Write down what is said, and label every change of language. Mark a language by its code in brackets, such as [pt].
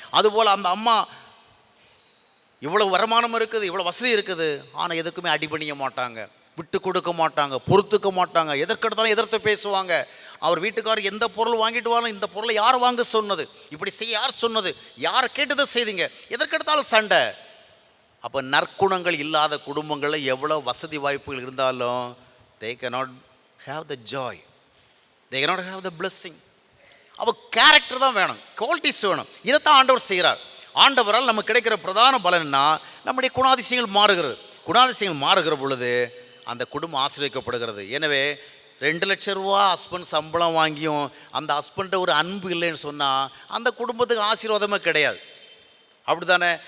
[ta] அதுபோல் அந்த அம்மா இவ்வளோ வருமானம் இருக்குது, இவ்வளோ வசதி இருக்குது, ஆனால் எதுக்குமே அடிபணிய மாட்டாங்க, விட்டு கொடுக்க மாட்டாங்க, பொறுத்துக்க மாட்டாங்க, எதற்கெடுத்தாலும் எதிர்த்து பேசுவாங்க. அவர் வீட்டுக்காரர் எந்த பொருள் வாங்கிட்டு வரலாம், இந்த பொருளை யார் வாங்க சொன்னது, இப்படி செய்ய யார் சொன்னது, யாரை கேட்டதை செய்தீங்க, எதற்கெடுத்தாலும் சண்டை. அப்போ நற்குணங்கள் இல்லாத குடும்பங்களில் எவ்வளோ வசதி வாய்ப்புகள் இருந்தாலும் [en] they cannot have the joy, they cannot have the blessing. [ta] அப்போ கேரக்டர் தான் வேணும், குவாலிட்டிஸ் வேணும். இதைத்தான் ஆண்டவர் செய்கிறார். ஆண்டவரால் நமக்கு கிடைக்கிற பிரதான பலன்னா நம்முடைய குணாதிசயங்கள் மாறுகிறது. குணாதிசயங்கள் மாறுகிற பொழுது அந்த குடும்பம் ஆசீர்வதிக்கப்படுகிறது. எனவே 2 லட்ச ரூபா ஹஸ்பண்ட் சம்பளம் வாங்கியும் அந்த ஹஸ்பண்ட ஒரு அன்பு இல்லைன்னு சொன்னால் அந்த குடும்பத்துக்கு ஆசீர்வாதமே கிடையாது. அப்படி தானே?